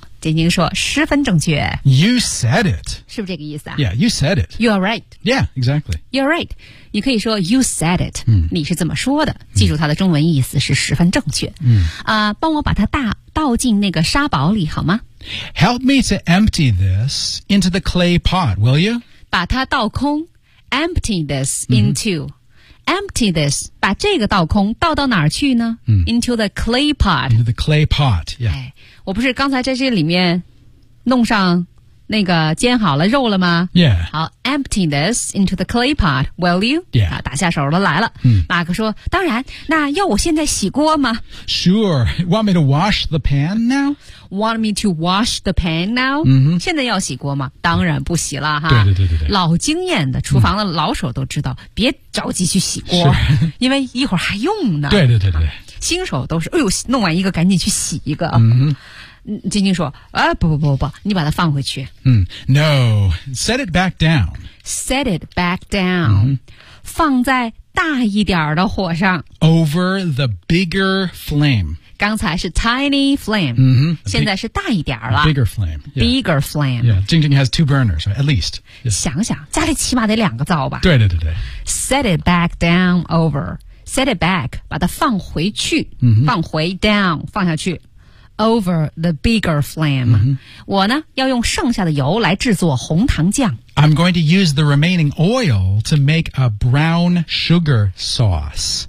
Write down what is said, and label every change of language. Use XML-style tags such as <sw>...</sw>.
<zh>晶晶说十分正确</zh> <en>You said it</en> <zh>是不是这个意思啊</zh> <en>Yeah, you said it You are right Yeah, exactly You are right</en> <zh>你可以说</zh> <en>you said it、嗯、</en> <zh>你是怎么说的记住它的中文意思是十分正确、嗯帮我把它倒进那个沙堡里好吗</zh> <en>Help me to empty this into the clay pot, will you?</en> <zh>把它倒空</zh> <en>Empty this into、</en> <zh>嗯、Empty this 把这个倒空倒到哪儿去呢、嗯、</zh> <en>Into the clay pot Into the clay pot, yeah、</en> <zh>哎我不是刚才在这里面弄上那个煎好了肉了吗</zh> <en>Yeah 好 Empty this into the clay pot Will you? Yeah、</en> <zh>啊、打下手了来了、嗯、马克说当然那要我现在洗锅吗</zh> <en>Sure Want me to wash the pan now? Want me to wash the pan now?、 Mm-hmm.</en> <zh>现在要洗锅吗当然不洗了哈对对对 对老经验的厨房的老手都知道、嗯、别着急去洗锅是因为一会儿还用呢对对对对、啊新手都是哎呦弄完一个赶紧去洗一个嗯晶晶说啊不不不不你把它放回去</zh> <en>嗯 No Set it back down Set it back down、 mm-hmm.</en> <zh>放在大一点的火上</zh> <en>Over the bigger flame</en> <zh>刚才是 tiny flame、 mm-hmm. 现在是大一点了</zh> <en>Bigger flame、yeah. Bigger flame Yeah 晶晶 has two burners、right? At least、 yes.</en> <zh>想想家里起码得两个灶吧对对对对</zh> <en>Set it back down overset it back</en> <zh>把它放回去、 mm-hmm. 放回 down 放下去</zh> <en>over the bigger flame、 mm-hmm.</en> <zh>我呢要用剩下的油来制作红糖酱</zh> <en>I'm going to use the remaining oil to make a brown sugar sauce</en>